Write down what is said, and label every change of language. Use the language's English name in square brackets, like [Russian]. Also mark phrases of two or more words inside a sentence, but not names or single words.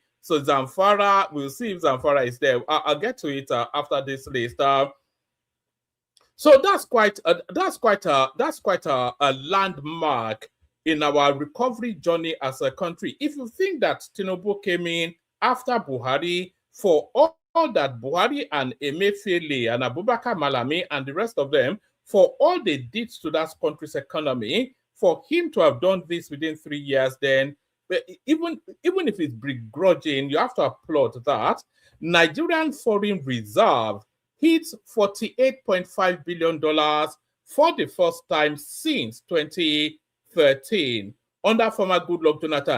[English] So Zamfara, we'll see if Zamfara is there. I'll get to it after this list. So that's quite a landmark in our recovery journey as a country. If you think that Tinubu came in after Buhari, for all that Buhari and Emefiele and Abubakar Malami and the rest of them, for all they did to that country's economy, for him to have done this within 3 years, then even if it's begrudging, you have to applaud that. Nigerian foreign reserve hits $48.5 billion for the first time since 2013 under former Goodluck Jonathan.